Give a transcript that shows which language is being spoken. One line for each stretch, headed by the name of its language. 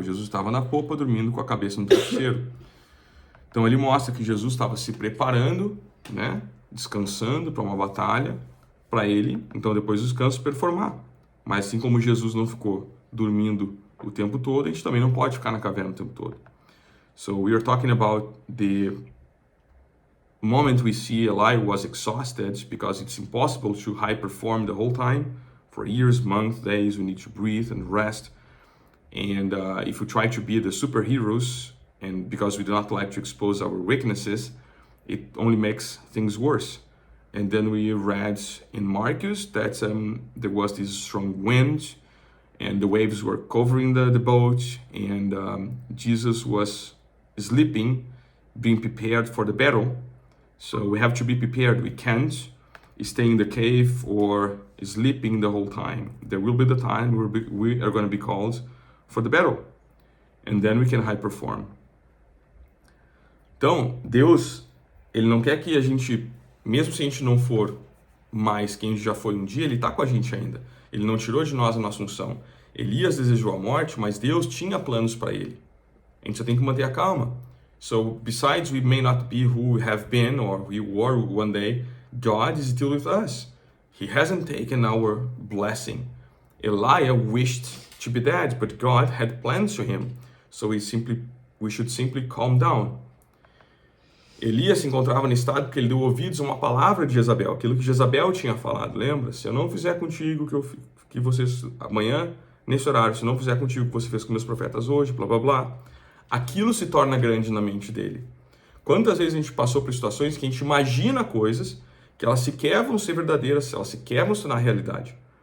Portuguese: Jesus estava na popa, dormindo com a cabeça no travesseiro. Então, ele mostra que Jesus estava se preparando, né? Descansando para uma batalha, para ele, então depois do descanso, performar. Mas assim como Jesus não ficou dormindo o tempo todo, a gente também não pode ficar na caverna o tempo todo.
English: So we are talking about the moment we see Eli was exhausted because it's impossible to high perform the whole time. For years, months, days, we need to breathe and rest. And if we try to be the superheroes, and because we do not like to expose our weaknesses, it only makes things worse. And then we read in Marcus that there was this strong wind and the waves were covering the boat, and Jesus was sleeping, being prepared for the battle. So we have to be prepared. We can't stay in the cave or sleeping the whole time. There will be the time we are going to be called for the battle, and then we can high perform.
Portuguese: Então, Deus, ele não quer que a gente, mesmo se a gente não for mais quem a gente já foi um dia, ele está com a gente ainda. Ele não tirou de nós a nossa unção. Elias desejou a morte, mas Deus tinha planos para ele. A gente só tem que manter a calma.
English: So, besides we may not be who we have been or we were one day, God is still with us. He hasn't taken our blessing. Elijah wished to be dead, but God had plans for him. So we should simply calm down.
Portuguese: Elias se encontrava no estado porque ele deu ouvidos a uma palavra de Jezabel, aquilo que Jezabel tinha falado. Lembra? Se eu não fizer contigo que vocês amanhã nesse horário, se não fizer contigo o que você fez com meus profetas hoje, blá blá blá, aquilo se torna grande na mente dele. Quantas vezes a gente passou por situações que a gente imagina coisas que elas sequer vão ser verdadeiras, elas sequer vão se tornar realidade.